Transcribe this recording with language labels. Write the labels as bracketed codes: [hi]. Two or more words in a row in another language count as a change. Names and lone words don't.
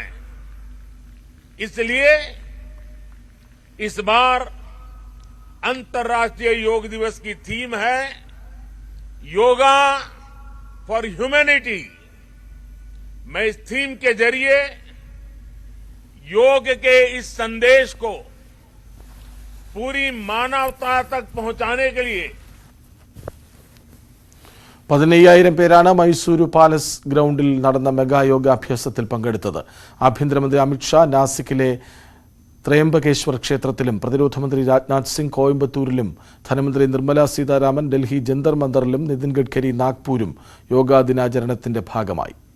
[hi] इसलिए इस बार अंतर्राष्ट्रीय योग दिवस की थीम है [en] Yoga for Humanity. [hi] मैं इस थीम के जरिए योग के इस संदेश को पूरी मानवता तक पहुंचाने के लिए [ml] 15,000 പേരാണ് മൈസൂരു പാലസ് ഗ്രൗണ്ടിൽ നടന്ന മെഗാ യോഗാഭ്യാസത്തിൽ പങ്കെടുത്തത്. ആഭ്യന്തരമന്ത്രി അമിത്ഷാ നാസിക്കിലെ ത്രയംബകേശ്വർ ക്ഷേത്രത്തിലും പ്രതിരോധ മന്ത്രി രാജ്നാഥ് സിംഗ് കോയമ്പത്തൂരിലും ധനമന്ത്രി നിർമ്മല സീതാരാമൻ ഡൽഹി ജന്തർ മന്ദറിലും നിതിൻ ഗഡ്കരി നാഗ്പൂരും യോഗാ ദിനാചരണത്തിന്റെ ഭാഗമായി.